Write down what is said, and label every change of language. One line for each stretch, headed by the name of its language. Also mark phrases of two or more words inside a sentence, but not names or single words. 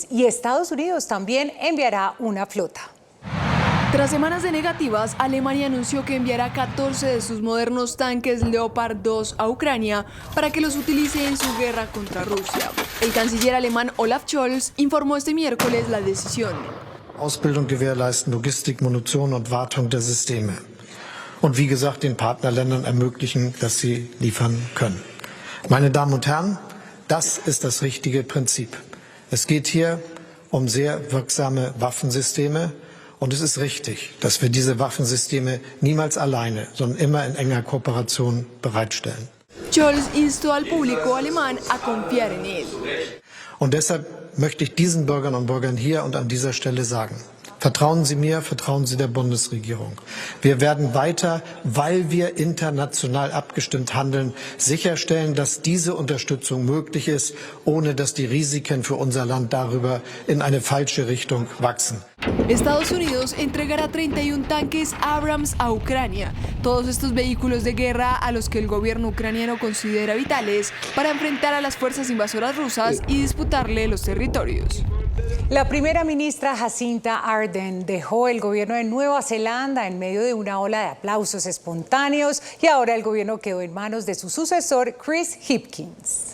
Spanish: Y Estados Unidos también enviará una flota. Tras semanas de negativas, Alemania anunció que enviará 14 de sus modernos tanques Leopard 2 a Ucrania para que los utilice en su guerra contra Rusia. El canciller alemán Olaf Scholz informó este miércoles la decisión.
German: Ausbildung gewährleisten, Logistik, Munition und Wartung der Systeme. Und wie gesagt, den Partnerländern ermöglichen, dass sie liefern können. Meine Damen und Herren, das ist das richtige Prinzip. Es geht hier sehr wirksame Waffensysteme und es ist richtig, dass wir diese Waffensysteme niemals alleine, sondern immer in enger Kooperation bereitstellen.
Spanish: Scholz instó al público alemán a confiar en él.
German: Und deshalb möchte ich diesen Bürgern und Bürgern hier und an dieser Stelle sagen: Vertrauen Sie mir, vertrauen Sie der Bundesregierung. Wir werden weiter, weil wir international abgestimmt handeln, sicherstellen, dass diese Unterstützung möglich ist, ohne dass die Risiken für unser Land darüber in eine falsche Richtung wachsen.
Spanish: Estados Unidos entregará 31 tanques Abrams a Ucrania. Todos estos vehículos de guerra a los que el gobierno ucraniano considera vitales para enfrentar a las fuerzas invasoras rusas y disputarle los territorios. La primera ministra Jacinda Ardern dejó el gobierno de Nueva Zelanda en medio de una ola de aplausos espontáneos y ahora el gobierno quedó en manos de su sucesor, Chris Hipkins.